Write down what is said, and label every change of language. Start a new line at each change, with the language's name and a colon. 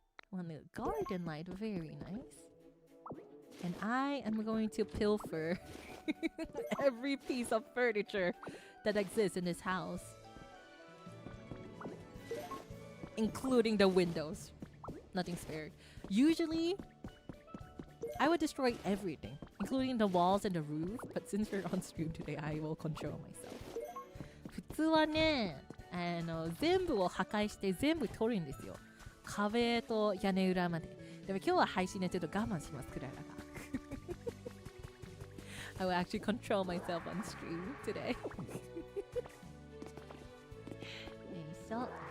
English: One little garden light, very nice. And I am going to pilfer every piece of furniture that exists in this house. Including the windows. Nothing spared. Usually, I would destroy everything, including the walls and the roof. But since we're on stream today, I will control myself.
Japanese: 普通はね、全部を破壊して全部取るんですよ。壁と屋根裏まで。でも今日は配信でちょっと我慢します、クララが。
English: I will actually control myself on stream today.
Japanese: よいしょ。